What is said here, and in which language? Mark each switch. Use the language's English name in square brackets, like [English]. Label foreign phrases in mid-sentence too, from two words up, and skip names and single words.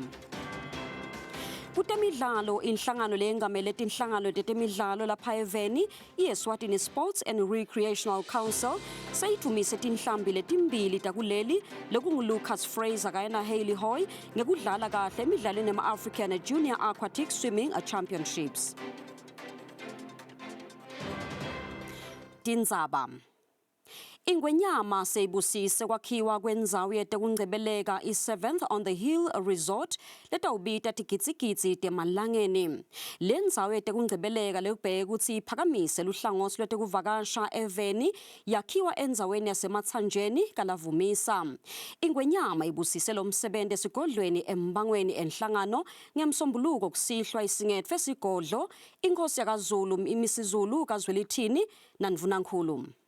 [Swati] Kutemidlalo inhlangano leyengamele tinhlangano tetemidlalo lapha eveni iEswatini Sports and Recreational Council seyithumise tinhlambi letimbili takuleli lokungu-Lucas Fraser kanye na-Hayley Hoy ngekudlala kahle emidlalweni ema-African Junior Aquatic Swimming Championships. Tindzaba. Ingwenyama seyibusise kwakhiwa kwendzawo yetekungcebeleka i-7th on the Hill Resort letawubita tikitsikitsi temalangeni. Le ndzawo yetekungcebeleka lekubheke kutsi iphakamise luhlangothi lwetekuvakasha eveni yakhiwa endzaweni yasematsanjeni kaLavumisa. Ingwenyama ibusise lo msebenti esigodlweni embangweni enhlangano ngemsombuluko kusihlwa isingetfwe esigodlo inkosi yakaZulu imisizulu kaZwelithini naNdvunankhulu.